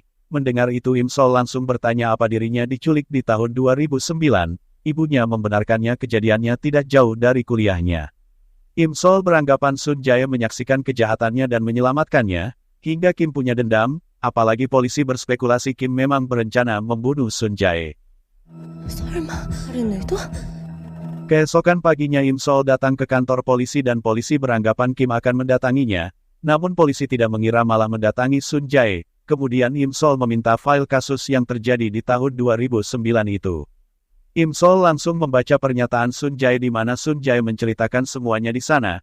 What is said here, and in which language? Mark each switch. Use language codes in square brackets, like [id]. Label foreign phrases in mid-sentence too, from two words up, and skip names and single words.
[id] Mendengar itu Im Sol langsung bertanya apa dirinya diculik di tahun 2009. Ibunya membenarkannya kejadiannya tidak jauh dari kuliahnya. Im Sol beranggapan Sun Jae menyaksikan kejahatannya dan menyelamatkannya, hingga Kim punya dendam, apalagi polisi berspekulasi Kim memang berencana membunuh Sun Jae. [ko] 설마 다른 의도? [id] Keesokan paginya Im Sol datang ke kantor polisi dan polisi beranggapan Kim akan mendatanginya, namun polisi tidak mengira malah mendatangi Sun Jae. Kemudian Im Sol meminta file kasus yang terjadi di tahun 2009 itu. Im Sol langsung membaca pernyataan Sun Jae di mana Sun Jae menceritakan semuanya di sana.